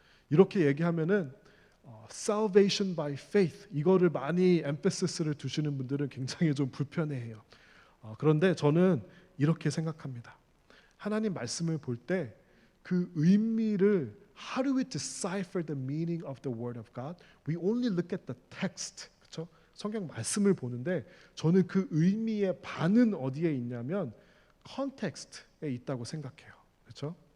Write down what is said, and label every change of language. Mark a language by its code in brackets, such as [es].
[ko] 이렇게 얘기하면은 [en] salvation by faith [ko] 이거를 많이 emphasis 두시는 분들은 굉장히 좀 불편해해요. 그런데 저는 이렇게 생각합니다. 하나님 말씀을 볼 때 그 의미를 [en] how do we decipher the meaning of the word of God? We only look at the text. [ko] 그렇죠? 성경 말씀을 보는데 저는 그 의미의 반은 어디에 있냐면 context에 있다고 생각해요. 그렇죠?